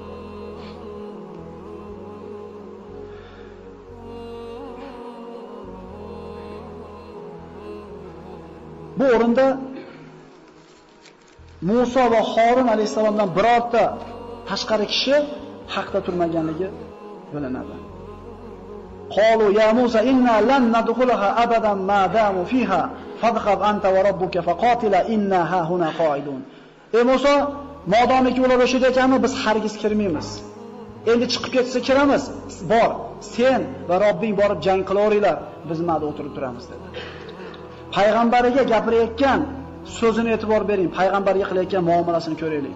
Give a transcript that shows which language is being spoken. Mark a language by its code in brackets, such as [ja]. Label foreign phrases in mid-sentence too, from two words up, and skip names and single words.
[uz] Bu o'rinda Musa va Harun alayhisalomdan birorta tashqari kishi haqda turmaganligi bilinadi. [ar] قالوا يا موسى إنا لن ندخلها أبدا ما داموا فيها فاذهب أنت وربك فقاتلا إنا هاهنا قاعدون. [uz] Ey Musa, modomiki ular o'sha yerda ekanmi, biz hargiz kirmaymiz. Endi chiqib ketsa kiramiz. Bor, sen va Robbing borib jang qilaveringlar, biz ma'da o'tirib turamiz dedi. Payg'ambariga gapirayotgan so'zini e'tibor bering, payg'ambarga qilayotgan muomalasini ko'raylik.